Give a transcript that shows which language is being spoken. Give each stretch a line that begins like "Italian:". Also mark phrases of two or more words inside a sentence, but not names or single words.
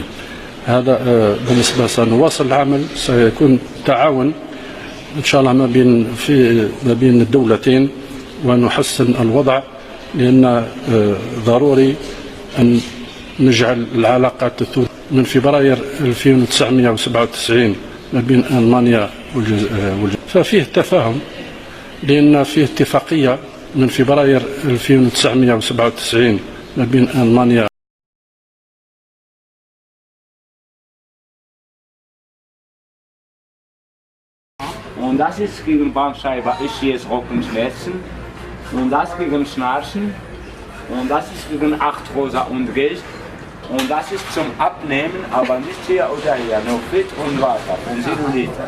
Arabic: هذا بالنسبة سنواصل العمل، سيكون تعاون إن شاء الله ما بين الدولتين ونحسن الوضع، لأن ضروري أن نجعل العلاقات من فبراير 1997 ما بين ألمانيا والجزائر ففيه تفاهم، لأن فيه اتفاقية من فبراير 1997 ما بين ألمانيا.
German: Und das ist gegen Bandscheibe Ischies Rückenschmerzen, und das gegen Schnarchen, und das ist gegen Arthrose und Gicht, und das ist zum Abnehmen, aber nicht hier oder hier, nur Fett und Wasser von 7 Liter.